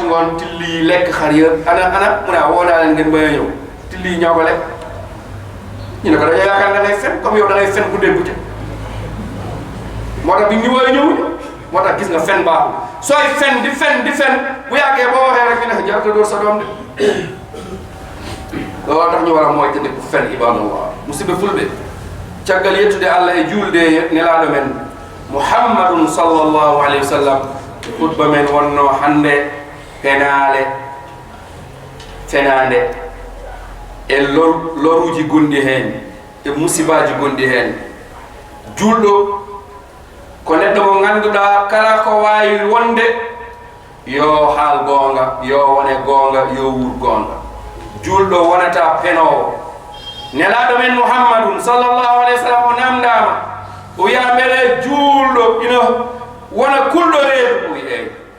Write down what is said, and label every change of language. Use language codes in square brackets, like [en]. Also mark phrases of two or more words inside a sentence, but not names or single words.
[wo] ngoon till yi lekk xar yëpp ana mu ne woo naa leen ngeen bañ a ñëw till yi ñoo ko lekk ñu ne ko dañoo yaakaar da ngay fen comme yow da ngay fen bu dégg ci moo tax bi ñu woowee ñëwuñu moo tax gis nga fen baaxul sooy fen di fen bu yàggee boo waxee rek ñu ne jarata door sa doom de loolu tax ñu war a mooy te dëkk fen [ff] ibadallah musidɓe fulɓe caggal yettude allah e juulde nelaaɗo men [ar] محمد صلى الله عليه وسلم [ff] khutba men wonno hannde penaale fenaande e loruuji gonɗi heen e musibaaji gonɗi heen juulɗo ko neɗɗo mo ngannduɗaa kala ko waawi wonde yo haal goonga yo wone goonga yo wuur goonga juulɗo wonata penoowo nelaaɗo men [ar] محمد صلى الله عليه وسلم [ff] o namdaama o wiya mbele juulɗo ina wona kulɗo reedu o wi eeyi